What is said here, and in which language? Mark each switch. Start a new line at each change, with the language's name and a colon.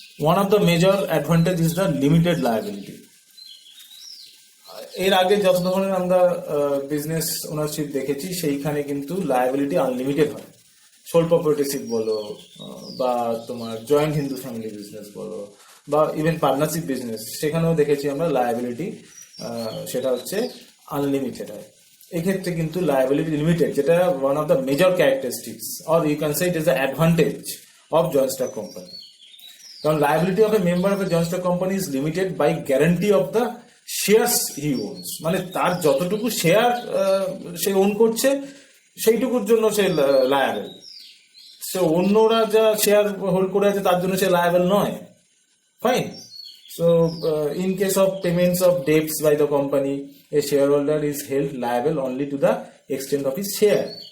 English: One of the major advantage is the limited liability.
Bangla: এর আগে যত ধরনের আমরা বিজনেস ওনারশিপ দেখেছি, সেইখানে কিন্তু লায়াবিলিটি আনলিমিটেড হয়। সোল প্রপার্টিশিপ বলো, বা তোমার জয়েন্ট হিন্দু ফ্যামিলি বিজনেস বলো, বা ইভেন পার্টনারশিপ বিজনেস, সেখানেও দেখেছি আমরা লায়াবিলিটি সেটা হচ্ছে আনলিমিটেড হয়।
English: এক্ষেত্রে কিন্তু liability limited, যেটা one of the major characteristics, or you can say it is the advantage of joint stock company. কারণ liability of a member of a joint stock company is limited by guarantee of the shares he owns.
Bangla: মানে তার যতটুকু share say on করছে, সেইটুকুর জন্য সে লায়াবেল। সে অন্যরা যা share hold করে আছে তার জন্য সে লায়াবেল নয়। Fine.
English: So in case of payments of debts by the company, a share holder is held liable only to the extent of his share.